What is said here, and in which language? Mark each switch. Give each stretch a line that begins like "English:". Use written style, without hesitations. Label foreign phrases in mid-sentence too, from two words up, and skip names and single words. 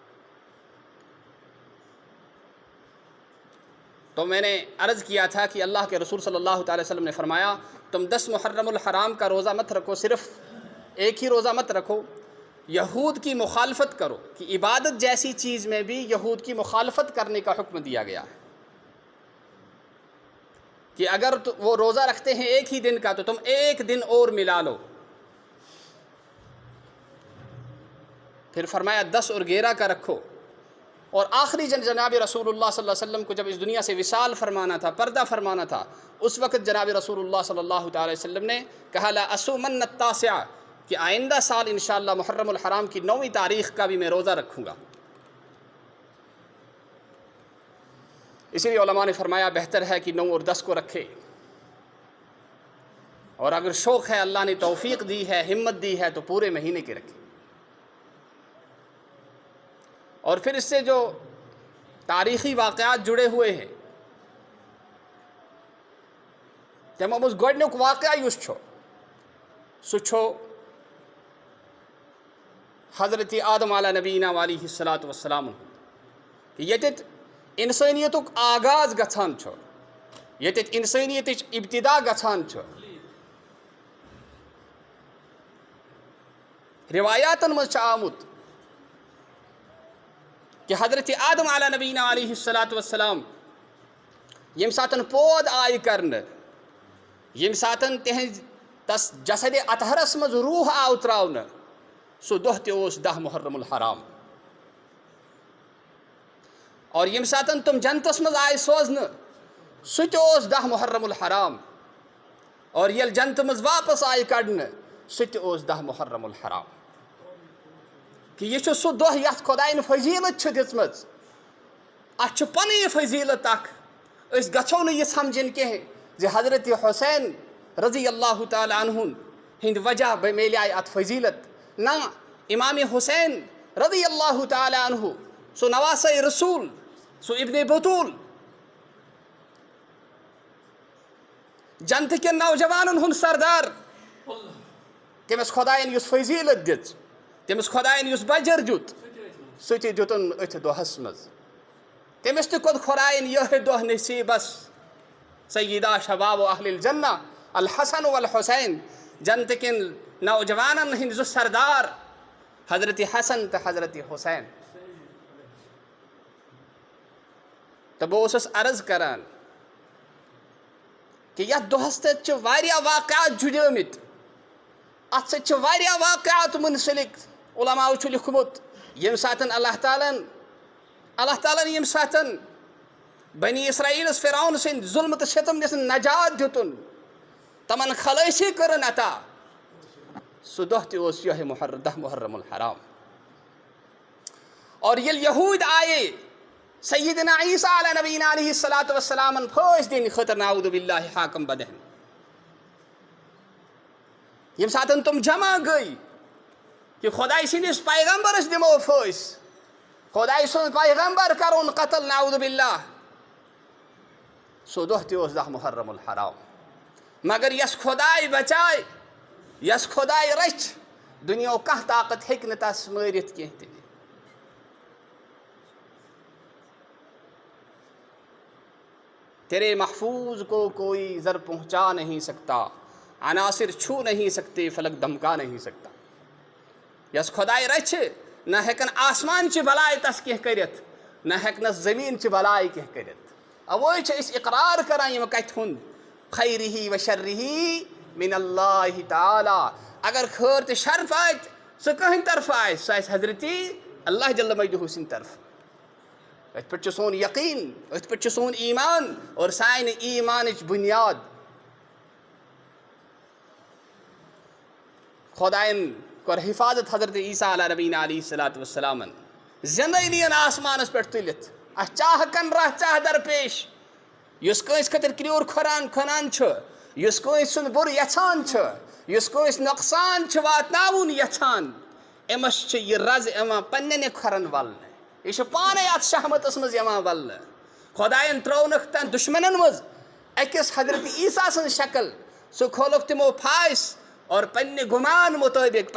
Urdu: تو میں نے عرض کیا تھا کہ اللہ کے رسول
Arabic: صلی اللہ تعالی وسلم
Urdu: نے فرمایا تم 10 محرم الحرام کا روزہ مت رکھو، صرف ایک ہی روزہ مت رکھو، یہود کی مخالفت کرو، کہ عبادت جیسی چیز میں بھی یہود کی مخالفت کرنے کا حکم دیا گیا ہے کہ اگر وہ روزہ رکھتے ہیں ایک ہی دن کا تو تم ایک دن اور ملا لو۔ پھر فرمایا 10 اور 11 کا رکھو۔ اور آخری جناب رسول اللہ
Arabic: صلی اللہ علیہ وسلم
Urdu: کو جب اس دنیا سے وصال فرمانا تھا، پردہ فرمانا تھا، اس وقت جناب رسول اللہ
Arabic: صلی اللہ تعالی وسلم
Urdu: نے کہا
Arabic: لا اصومن التاسع،
Urdu: کہ آئندہ سال انشاءاللہ محرم الحرام کی 9ویں تاریخ کا بھی میں روزہ رکھوں گا۔ اسی لیے علماء نے فرمایا بہتر ہے کہ 9 اور 10 کو رکھے، اور اگر شوق ہے، اللہ نے توفیق دی ہے، ہمت دی ہے، تو پورے مہینے کے رکھے۔ اور پھر اس سے جو تاریخی واقعات جڑے ہوئے ہیں، تمام
Kashmiri: اس گۄڈنیُک واقعہ یُس چھُ سُہ چھُ حضرت آدم
Arabic: علیہ نبینا علیہ الصلاۃ والسلام
Kashmiri: کہ ییٚتٮ۪تھ اِنسٲنیتُک آغاز گژھان چھُ، ییٚتٮ۪تھ اِنسٲنیتٕچ ابتدا گژھان چھُ۔ روایاتن منٛز چھُ آمُت کہ حضرت آدم
Arabic: علیہ نبینا علیہ الصلاۃ والسلام
Kashmiri: ییٚمہِ ساتہٕ پود آیہِ کرنہٕ، ییٚمہِ ساتہٕ تِہنٛزِ تس جسدِ اطہرس منٛز روح آو تراونہٕ، سُہ دۄہ تہِ اوس 10 محرم الحرام۔ اور ییٚمہِ ساتہٕ تِم جنتس منٛز آیہِ سوزنہٕ، سُہ تہِ اوس 10 محرم الحرام۔ اور ییٚلہِ جنتہٕ منٛز واپس آیہِ کڑنہٕ، سُہ تہِ اوس 10 محرم الحرام۔ کہ یہ چھُ سُہ دۄہ یتھ خۄدایَن فضیلت چھِ دِژمٕژ، اتھ چھِ پنٕنۍ فضیلت اکھ۔ أسۍ گژھو نہٕ یہِ سمجھِنۍ کینٛہہ زِ حضرت حسین
Arabic: رضی اللہ تعالیٰ عنہُن
Kashmiri: ہٕنٛدِ وجہ میلیے اتھ فضیلت، نہ، امام حسین
Arabic: رضی اللہ تعالیٰ عنہ،
Kashmiri: سُہ نواسے رسول، سُہ ابن بطول، جنتہٕ کٮ۪ن نوجوانن ہُنٛد سردار، تٔمِس خۄدایَن یُس فضیٖلت دِژ تٔمِس خۄدایَن یُس بجر دیُت سُہ تہِ دیُتُن أتھۍ دۄہَس منٛز تٔمِس تہِ کوٚر خۄدایَن یِہوٚے دۄہ نصیٖبس
Arabic: سیدہ شباب اہل الجنہ الحسن والحسین
Kashmiri: جنتہٕ کٮ۪ن نوجوانن ہٕنٛدۍ زٕ سردار حضرت حسن تہٕ حضرت حسین تہٕ بہٕ اوسُس عرض کران کہ یتھ دۄہس سۭتۍ چھِ واریاہ واقعات جُڑیمٕتۍ اتھ سۭتۍ چھِ واریاہ واقعات مُنسلک علماءو چھُ لیوٚکھمُت ییٚمہِ ساتہٕ اللہ تعالیٰ ییٚمہِ ساتہٕ بنی اسرائیلس فرعون سٕنٛدۍ ظُلمہٕ تہٕ ستم نِش نجات دیُتُن تمن خلٲصی کٔرٕن عطا سُہ دۄہ تہِ اوس یِہوٚے دہ محرم الحرام اور ییٚلہِ یہوٗدۍ آیے سیدنا عیسیٰ
Arabic: علیہ نبینا علیہ الصلاۃ والسلامن
Kashmiri: پھٲسۍ دِنہِ خٲطرٕ
Arabic: نعوذ باللہ
Kashmiri: حاکم بدہن ییٚمہِ ساتہٕ تِم جمع گٔے کہ خۄداے سٕنٛدِس پیغمبرس دِمو پھٲسۍ خۄداے سُنٛد پیغمبر کرون قتل
Arabic: نعوذ باللہ
Kashmiri: سُہ دۄہ تہِ اوس دہ محرم الحرام مگر یس خۄداے بچاے یس خۄداے رچھِ دُنیاہُک کانٛہہ طاقت ہیٚکہِ نہٕ تس مٲرِتھ کینٛہہ تہِ
Urdu: تیرے محفوظ کو کوئی زر پہنچا نہیں سکتا عناصر چھو نہیں سکتے فلک دھمکا نہیں سکتا
Kashmiri: یس خۄداے رچھِ نہ ہیٚکن آسمان چہِ بلایہِ تس کینٛہہ کٔرِتھ نہ ہیٚکنس زمیٖن چہِ بلایہِ کینٛہہ کٔرِتھ اوے چھِ أسۍ اقرار کران یِم کتہِ ہُنٛد
Arabic: خیرِہی و شرِہی من اللہ تعالیٰ
Kashmiri: اگر خٲر تہٕ شر واتہِ سُہ کٕہٕنٛدِ طرفہٕ آسہِ سُہ آسہِ حضرتی
Arabic: اللہ جل مجدہ
Kashmiri: سٕنٛدِ طرفہٕ أتھۍ پٮ۪ٹھ چھُ سون یقیٖن أتھۍ پٮ۪ٹھ چھُ سون ایٖمان اور سانہِ ایٖمانٕچ بُنیاد خۄدایَن کوٚر حِفاظت حضرت عیسیٰ
Arabic: علیہ نبینا علیہ الصلاۃ والسلامن
Kashmiri: زِندَے نِیَن آسمانس پٮ۪ٹھ تُلِتھ اَسہِ چاہ کَنراہ چاہ درپیش یُس کٲنٛسہِ خٲطرٕ کرٛیوٗر کھۄران چھُ یُس کٲنٛسہِ سُنٛد بُرٕ یژھان چھُ یُس کٲنٛسہِ نۄقصان چھُ واتناوُن یژھان أمِس چھِ یہِ رز یِوان پننٮ۪نٕے کھۄرن ولنہٕ یہ پانے ات شہمتس مز ولنہ خۄدایَن ترٛوونکھ تن دشمنن مز أکِس حضرت عیسیٰ سٕنٛز شکل سُہ کھولُکھ تِمو پھاش اور پننہِ گُمان مطٲبق